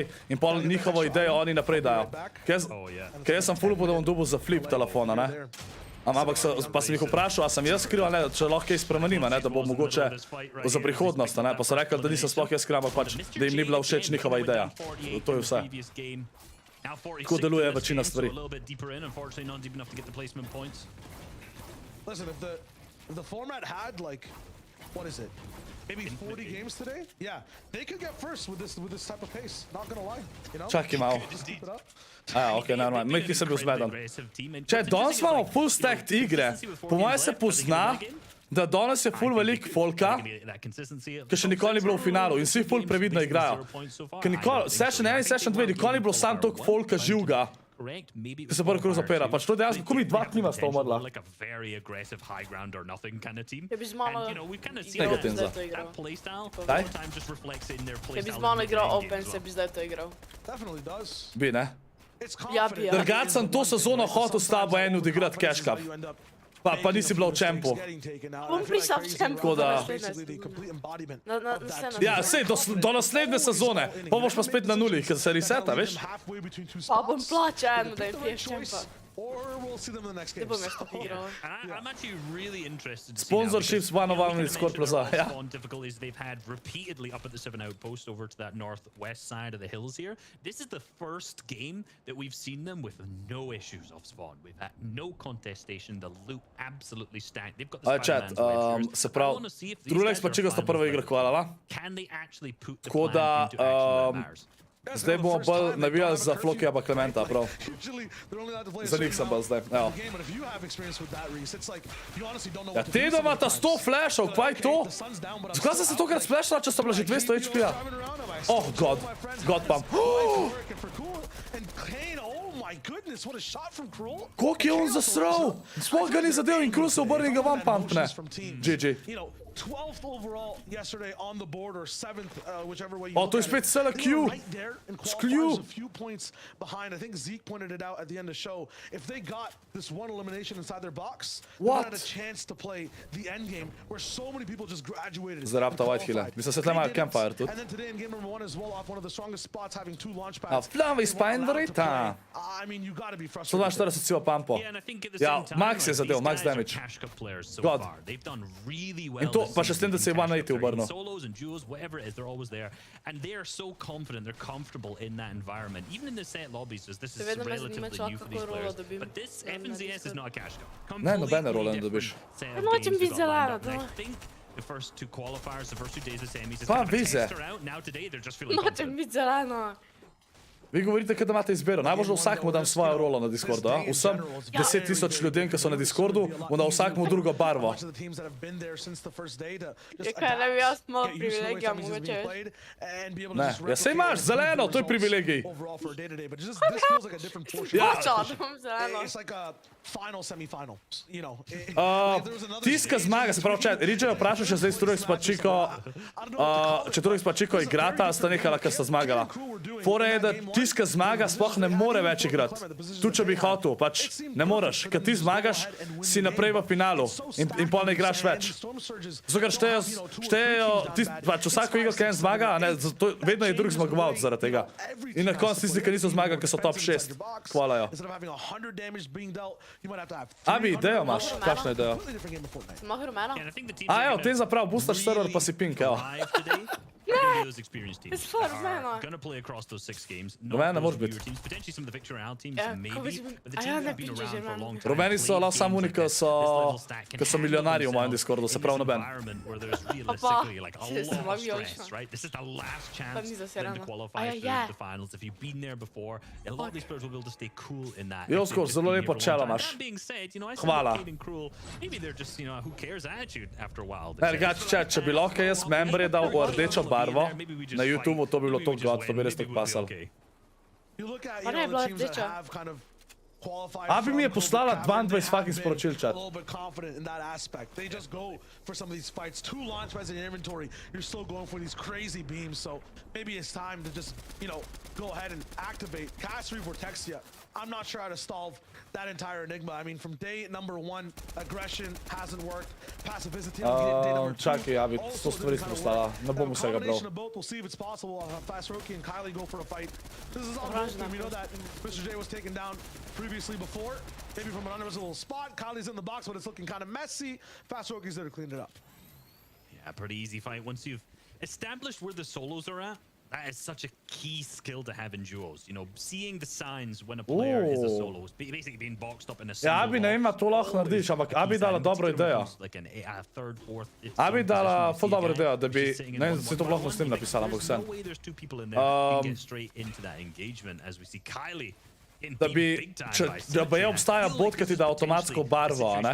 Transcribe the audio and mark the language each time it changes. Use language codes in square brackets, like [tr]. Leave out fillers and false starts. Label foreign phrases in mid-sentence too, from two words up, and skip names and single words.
[sl] In pol njihovo idejo oni naprej dajo. Ker jaz sem full upal, da bom dobil za flip telefona, ne? Ampak pa sem jih vprašal, a sem jaz kriv, ali ne, če lahko kaj spremenim, a ne, da bo mogoče za prihodnost, a ne, pa so rekli, da nisem sploh jaz kriv, ampak pač, da jim ni bila všeč njihova ideja. To je vse. Tako deluje večina stvari. [en] Listen, if the format had like, what is it? Maybe 40 games today? Yeah, they could get first with this type of pace. Not gonna lie, you know. [sl] Čakaj malo. [en] Keep it up. [sl] Okej, normalno. Mik nisem bil zmeden. Če danes imamo full stacked igre, po mojem se pozna, da danes je full velik folka, ki še nikoli ni bilo v finalu in vsi full previdno igrajo. Ker nikoli, session 1 in session 2, nikoli ni bilo sam toliko folka živga, ki se prvi krug zapira. Pač to je dejansko, ko mi 2 tima sta umrla. Ja bi z mano Nekaj tenza. Daj? Ja bi z mano igral Open, se bi zdaj to igral. [en] Definitely does. [sl] Bi, ne? [en] It's [sl] Ja bi, ja. Drugač sem to sezono hotel s tabo en odigrati [en] cash cup. [sl] Pa nisi bila v čempu. Bom prišel v čempu. Tako da... Na Ja, sej, do naslednje sezone. Pa boš pa spet na nuli, ker se reseta, veš? Pa bom plačal eno, da jim piješ čempa. [en] Or we'll see them in the next [sl] Ne [en] game. [sl] bom jaz to igral. [en] I'm actually really interested to see Sponsorships one of them is ScorpLZ, yeah. Spawn difficulties they've had repeatedly up at the 7 outpost over to that northwest side of the hills here. This is the first game that we've seen them with no issues off spawn. We've had no contestation, the loot absolutely stacked. They've got the Chat, Spider-Man's vectors. [sl] se [en] I [sl] pravi, [en] wanna see if these [sl] Drulex [en] guys [sl] pa [en] are [sl] čiga sta [en] fine [sl] prva [en] with [sl] igra [en] their [sl] kvala, [en] plan. Can they actually put the [sl] Tako [en] plan [sl] da, [en] into action that matters? [sl] zdaj bomo bolj navijali za Flokija pa Klementa, prav. Za njih sem bolj zdaj, evo. Ja, Tedo ima ta 100 flashov, kva je to? Zakaj sem se tokrat splashala, če sta bila že 200 HP-ja? [en] Oh, God, God pam. [sl] Koliko je on zasral? Sploh ga ni zadev in Krul se obrni in ga vam pumpne. GG. [en] 12th overall yesterday on the board, or 7th, whichever way you [sl] Oh, [en] look [sl] to je [en] at [sl] spet [en] it. [sl] SLO [en] They were [sl] queue. [en] right there, and [sl] Queue. [en] qualifiers a few points behind. I think Zeke pointed it out at the end of the show. If they got this one elimination inside their box, they What? had a chance to play the end game, where so many people just graduated. Zarabta and Whitehilla. qualified. [sl] Mislim, se [en] They [sl] tle ima [en] did it, [sl] campfire tudi. [en] And then today in game number 1 as well, off one of the strongest spots, having 2 launch [sl] A [en] pads. [sl] Flavi [en] they [sl] Spine [en] weren't allowed to [sl] Rita. [en] play. I mean, you gotta be frustrated. [sl] 142 civa pampo. [en] Yeah, and I think at the [sl] Ja, [en] same time, [sl] Max je [en] like, [sl] zadev, [en] these [sl] max [en] guys are [sl] damage. [en] cash cup players so [sl] God. [en] far. They've done really well [sl] In to, [en] this [sl] pa še s tem, da se je [en] season in [sl] 180 [en] cash cup. [sl] obrnil. [en] In solos and duos, whatever it is, they're always there. And they are so confident, they're comfortable in that environment. Even in the set lobbies, as this is [sl] Vedno me [en] relatively [sl] zanima, [en] new for [sl] kako [en] these [sl] rolo [en] players. [sl] dobim. [en] But this FNZS is not a cash cup. [sl] Ne, nobene role ne [en] Completely [sl] dobiš. [en] different set of [sl] Ja, nočem [en] games [sl] biti [en] we've got lined [sl] zelena, [en] up. And I [sl] to. [en] think the first 2 qualifiers, the first 2 days of semis, is [sl] Pa, [en] kind of a [sl] vize. [en] tester out. Now today, they're just feeling [sl] Nočem [en] confident. [sl] biti zelena. Vi govorite, da imate izbiro. Najbolj že vsakmu dam svojo rolo na Discordu. A? Vsem 10 000 ljudem, ki so na Discordu, bom dal vsakmu drugo barvo. Ja, kaj ne bi jaz malo privilegija, mogoče veš. Ne, ja sej imaš zeleno, to je privilegij. Ja. Počala, da bom zeleno. [en] It's like a final semi-final, you know. [sl] Tiska zmaga, se pravi, če Ridžaj vprašal še zdaj Turek pa Čiko, če Turek pa Čiko igrata, sta nehala, ker sta zmagala. Fora je, da tiska zmaga sploh ne more več igrati. Tu, če bi hotel, pač ne moreš. Ker ti zmagaš, si naprej v finalu in pol ne igraš več. Zato, ker štejejo, pač vsako igro, ki en zmaga, ne, vedno je drug zmagovalc zaradi tega. In na koncu tisti, ki niso zmagali, ki so top 6, hvalajo. Abi, idejo imaš, kakšno idejo? Mah rumeno? [en] And I think the teams [sl] A, [en] are [sl] evo, [en] gonna [sl] tem zaprav, boostaš server pa si pink, evo. [en] arrive today are gonna be those experienced teams It's fun, that man. are gonna play across those 6 games. [sl] Rumena [en] Not [sl] moraš [en] those [sl] biti. [en] newer teams, potentially some of the Victor Royale teams, [sl] Ja, [en] maybe, [sl] kako si- [en] but the [sl] a [en] teams [sl] ja, [en] that [sl] ne [en] have been [sl] pičeš, [en] around for a [sl] man. [en] long time. [sl] Rumeni so [en] played [sl] lahko samo [en] games [sl] oni, [en] like [sl] ki [en] this. [sl] so, [en] This level stack can [sl] ki so [en] handle [sl] milijonarji v mojem [en] themselves [sl] Discordu, se [en] in [sl] pravi [en] this [sl] noben. [en] environment where there's realistically like a [sl] Če se [en] lot of [sl] zmagijo, [en] stress, right? This is the last [sl] Pa [en] chance [sl] ni [en] for them to [sl] zasirano. [en] qualify [sl] Ja, [en] through [sl] ja. [en] the finals. If you've been there before, a lot of these players will be able to stay cool in that. [sl] Jo, [en] if they've [sl] Skor, [en] just [sl] zelo [en] been [sl] lepo [en] here for a [sl] čelo [en] long time. [sl] imaš. [en] That being said, you know, I [sl] Hvala. [en] said Kate and Cruel, maybe they're just, you know, who cares attitude after a while. [sl] Ne, drugače, če bi lahko jaz membre dal v rdečo barvo na YouTubeu, to bi bilo to god, to bi res tako pasalo. Pa ne, bila rdeča. Abi mi je poslala 22 fucking sporočil, chat. [en] A little bit confident in that aspect. They just go for some of these fights. 2 launch pads in your inventory. You're still going for these crazy beams. So maybe it's time to just, you know, go ahead and activate. Cast Vortexia. I'm not sure how to solve that entire enigma. I mean, from day number 1, aggression hasn't worked. Passivity on day number 2. [sl] Čakaj, Abi, [en] also [sl] 100 stvari [en] didn't [sl] sem [en] kinda [sl] poslala, [en] work. [sl] ne bom [en] Now, [sl] vsega bral. [en] combination of both, we'll see if it's possible. Fast Roki and Kylie go for a fight. This is all good. We know that Mr. J was taken down previously before. maybe from an unreasonable spot. Kylie's in the box, but it's looking kind of messy. Fast RojXs there to clean it up. Yeah, pretty easy fight. Once you've established where the solos are at, that is such a key skill to have in duos. You know, seeing the signs when a player is a solo, basically being boxed up in a single [sl] Ja, Abi ne ima to lahko narediš, ampak Abi dala dobro idejo. Abi dala ful dobro idejo, da bi, ne vem, si to lahko s tem napisala, ampak vsem. Da bi obstaja bot, ki ti da avtomatsko barvo, ne?